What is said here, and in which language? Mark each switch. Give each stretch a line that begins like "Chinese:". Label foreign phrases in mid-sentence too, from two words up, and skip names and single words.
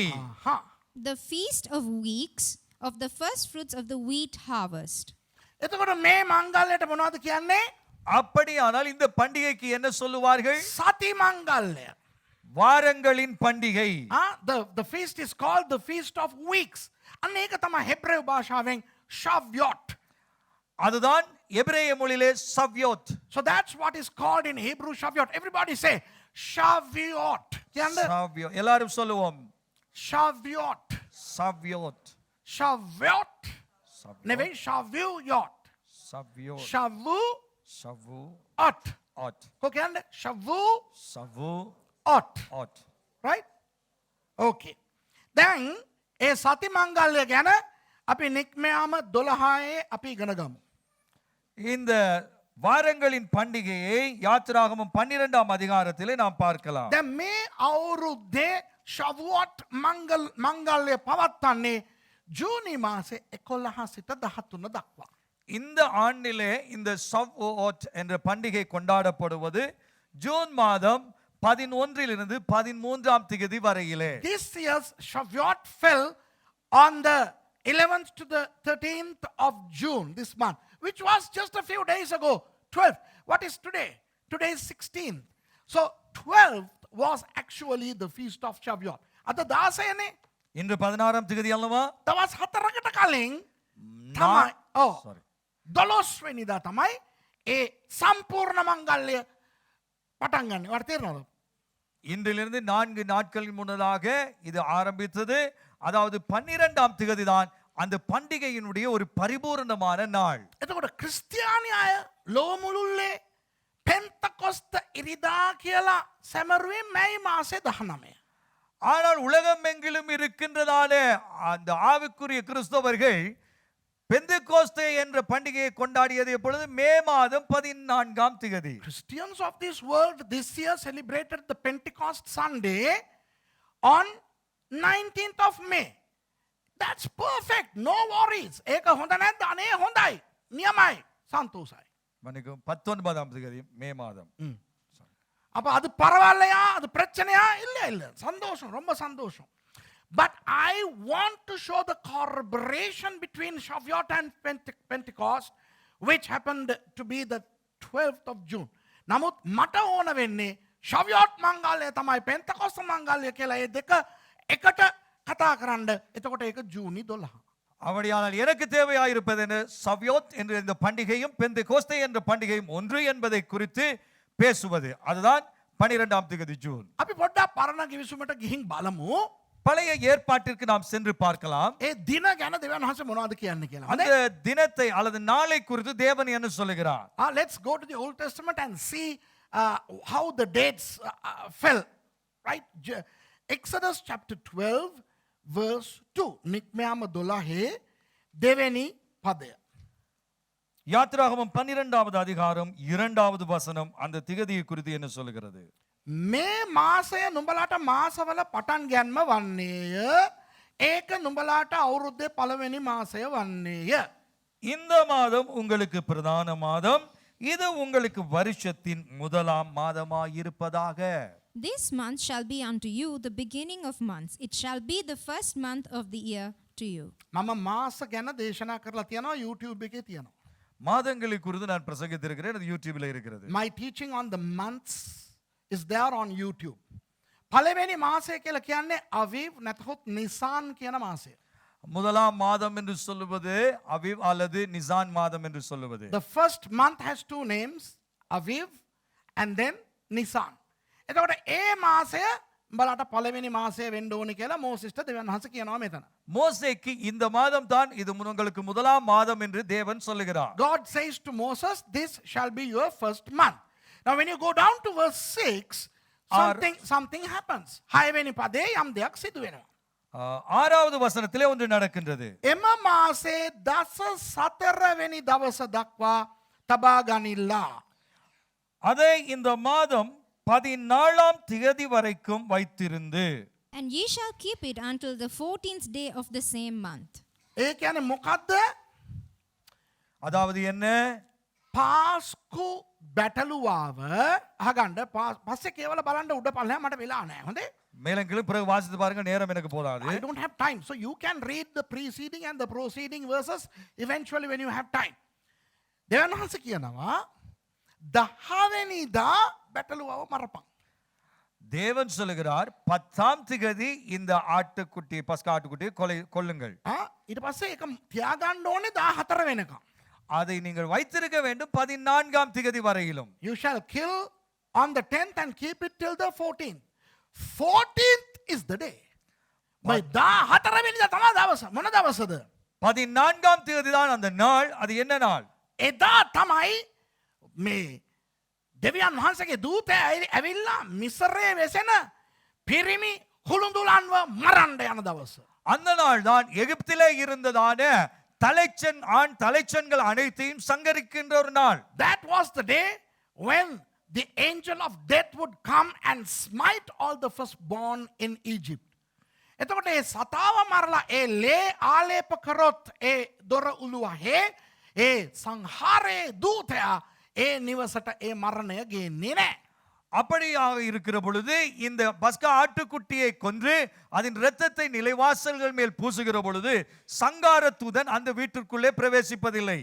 Sinhala: හා
English: The feast of weeks of the first fruits of the wheat harvest.
Sinhala: එතකොට මේ මංගල්‍යයට මොනවද කියන්නේ?
Tamil: அப்படியானால் இந்த பண்டிகைக்கு என்ன சொல்லுவார்கள்?
Sinhala: සති මංගල්‍ය.
Tamil: வாரங்களின் பண்டிகை.
English: The feast is called the feast of weeks.
Sinhala: අන්න ඒක තමයි හෙබ්‍රේව භාෂාවෙන් Shavuot.
Tamil: அதுதான் எபிரேய மொழியிலே சவ்யோத்.
English: So that's what is called in Hebrew Shavuot. Everybody say Shavuot. කියන්නේ
Tamil: சவ்யோ எல்லாரும் சொல்லுவோம்.
English: Shavuot.
Tamil: சவ்யோத்.
Sinhala: Shavuot. නෙවෙයි Shavuot.
Tamil: சவ்யோத்.
English: Shavuot.
Tamil: சவுot.
Sinhala: කො කියන්නේ Shavuot.
Tamil: சவுot.
English: Right? Okay.
Sinhala: දැන් ඒ සති මංගල්‍ය ගැන අපි නික්මයාම 12 අපි ඉගෙන ගමු.
Tamil: இந்த வாரங்களின் பண்டிகையை யாத்திராகமம் 12ஆம் அதிகாரத்திலே நாம் பார்க்கலாம்.
Sinhala: දැන් මේ අවුරුද්දේ Shavuot මංගල්‍ය පවත්වන්නේ ජූනි මාසේ 11 සිට 13 දක්වා.
Tamil: இந்த ஆண்டிலே இந்த சவ்வோத் என்ற பண்டிகை கொண்டாடப்படுவது ஜூன் மாதம் 11 to 13ஆம் திகதி வரையிலே.
English: This year's Shavuot fell on the 11th to the 13th of June this month, which was just a few days ago. 12th. What is today? Today is 16th. So 12th was actually the feast of Shavuot.
Sinhala: අද 16නේ.
Tamil: இன்று 16ஆம் திகதி அல்லவா?
Sinhala: දවස් 4කට කලින් තමයි 12 වෙනිදා තමයි ඒ සම්පූර්ණ මංගල්‍ය පටන් ගන්න. ඔයාලට තේරෙනවද?
Tamil: இன்றிலிருந்து 4 நாட்களின் முன்னதாக இது ஆரம்பித்தது. அதாவது 12ஆம் திகதி தான் அந்த பண்டிகையினுடைய ஒரு பரிபூரணமான நாள்.
Sinhala: එතකොට ක්‍රිස්තියානි අය ලෝ මුළුල්ලේ පෙන්තකොස්ත ඉරිදා කියලා සැමරුවේ මැයි මාසේ 19.
Tamil: ஆனால் உலகம் எங்கிலும் இருக்கின்றதான அந்த ஆவிக்குரிய கிறிஸ்தவர்கள் பெந்தெகோஸ்தே என்ற பண்டிகையை கொண்டாடியது எப்பொழுது? மே மாதம் 14ஆம் திகதி.
English: Christians of this world this year celebrated the Pentecost Sunday on 19th of May. That's perfect. No worries.
Sinhala: ඒක හොඳ නැද්ද? අනේ හොඳයි. නියමයි. සන්තෝෂයි.
Tamil: மன்னிக்கும் 19ஆம் தேதி மே மாதம் அப்ப அது பரவாயில்லையா? அது பிரச்சனையா? இல்ல. சந்தோஷம். ரொம்ப சந்தோஷம்.
English: But I want to show the corroboration between Shavuot and Pentecost, which happened to be the 12th of June.
Sinhala: නමුත් මට ඕන වෙන්නේ Shavuot මංගල්‍යය තමයි Pentecost මංගල්‍යය කියලා ඒ දෙක එකට කතා කරන්න. එතකොට ඒක ජූනි 12.
Tamil: அப்படியானால் எனக்கு தேவையாயிருப்பது என்ன? சவ்யோத் என்ற இந்த பண்டிகையும் பெந்தெகோஸ்தே என்ற பண்டிகையும் ஒன்று என்பதை குறித்து பேசுவது. அதுதான் 12ஆம் தேதி ஜூன்.
Sinhala: අපි පොඩ්ඩක් පරණ කිවිසුමට ගිහින් බලමු.
Tamil: பழைய ஏற்பாட்டிற்கு நாம் சென்று பார்க்கலாம்.
Sinhala: ඒ දින ගැන දෙවියන් වහන්සේ මොනවද කියන්නේ කියලා.
Tamil: அந்த தினத்தை அல்லது நாளை குறித்து தேவன் என்ன சொல்லுகிறார்?
English: Let's go to the Old Testament and see how the dates fell. Right? Exodus chapter 12 verse 2.
Sinhala: නික්මයාම 12 දෙවෙනි පදය.
Tamil: யாத்திராகமம் 12வது அதிகாரம் 2வது வசனம் அந்த திகதியை குறித்து என்ன சொல்லுகிறது?
Sinhala: මේ මාසය නුඹලාට මාසවල පටන් ගැන්ම වන්නේය. ඒක නුඹලාට අවුරුද්දේ පළවෙනි මාසය වන්නේය.
Tamil: இந்த மாதம் உங்களுக்கு பிரதான மாதம், இது உங்களுக்கு வருஷத்தின் முதலாம் மாதமாயிருப்பதாக.
English: This month shall be unto you the beginning of months. It shall be the first month of the year to you.
Sinhala: මම මාස ගැන දේශනා කරලා තියෙනවා YouTube එකේ තියෙනවා.
Tamil: மாதங்களை குறித்து நான் பிரசங்கித்திருக்கிறேன், அது யூடியூப்ல இருக்கிறது.
English: My teaching on the months is there on YouTube.
Sinhala: පළවෙනි මාසය කියලා කියන්නේ අවිව් නැත්නම් නිසාන් කියන මාසය.
Tamil: முதலாம் மாதம் என்று சொல்லுவது அவிவ் அல்லது நிசான் மாதம் என்று சொல்லுவது.
English: The first month has two names, Aviv and then Nisan.
Sinhala: එතකොට ඒ මාසය බලට පළවෙනි මාසය වෙන්න ඕනේ කියලා මෝසෙස්ට දෙවියන් වහන්සේ කියනවා මෙතන.
Tamil: மோசேக்கு இந்த மாதம் தான் இது உங்களுக்கு முதலாம் மாதம் என்று தேவன் சொல்லுகிறார்.
English: God says to Moses, this shall be your first month. Now when you go down to verse 6, something happens.
Sinhala: 6 වෙනි පදේ යම් දෙයක් සිදු වෙනවා.
Tamil: 6வது வசனத்திலே ஒன்று நடக்கின்றது.
Sinhala: එම මාසේ දස 4 වෙනි දවස දක්වා තබා ගනිල්ලා.
Tamil: அதை இந்த மாதம் 14ஆம் திகதி வரைக்கும் வைத்திருந்து.
English: And ye shall keep it until the 14th day of the same month.
Sinhala: ඒ කියන්නේ මොකද්ද?
Tamil: அதாவது என்ன?
Sinhala: පාස්කු බැටළුවාව අහගන්න පස්සේ කේවල බලන්න උඩ පල්ලෙහා මට වෙලා නැහැ. හොඳේ?
Tamil: மேலங்களும் பிறகு வாசித்து பாருங்க, நேரம் எனக்கு போதாது.
English: I don't have time. So you can read the preceding and the proceeding verses eventually when you have time.
Sinhala: දෙවියන් වහන්සේ කියනවා 10 වෙනිදා බැටළුවාව මරපන්.
Tamil: தேவன் சொல்லுகிறார் 10ஆம் திகதி இந்த ஆட்டுக்குட்டி பஸ்கா ஆட்டுக்குட்டியை கொல்லுங்கள்.
Sinhala: ඊට පස්සේ ඒක තියාගන්න ඕනේ 14 වෙනකම්.
Tamil: அதை நீங்கள் வைத்திருக்க வேண்டும் 14ஆம் திகதி வரையிலும்.
English: You shall kill on the 10th and keep it till the 14th. 14th is the day.
Sinhala: මේ 14 වෙනිදා තමයි දවස. මොන දවසද?
Tamil: 14ஆம் தேதி தான் அந்த நாள். அது என்ன நாள்?
Sinhala: එදා තමයි මේ දෙවියන් වහන්සේගේ දූතය ඇවිල්ලා මිස්රයේ වෙසෙන පිරිමි කුළුඳුලන්ව මරන්න යන දවස.
Tamil: அந்த நாள் தான் எகிப்திலே இருந்ததான தலைச்சன் ஆண் தலைச்சன்கள் அனைத்தையும் சங்கரிக்கின்ற ஒரு நாள்.
English: That was the day when the angel of death would come and smite all the firstborn in Egypt.
Sinhala: එතකොට ඒ සතාව මරලා ඒ ලේ ආලේප කරොත් ඒ දොර උළුවේ ඒ සංහාරයේ දූතයා ඒ නිවසට ඒ මරණය ගේන්නේ නැහැ.
Tamil: அப்படியாக இருக்கிற பொழுது இந்த பஸ்கா ஆட்டுக்குட்டியை கொன்று அதன் இரத்தத்தை நிலைவாசல்கள் மேல் பூசுகிற பொழுது சங்கார தூதன் அந்த வீட்டிற்குள்ளே பிரவேசிப்பதில்லை.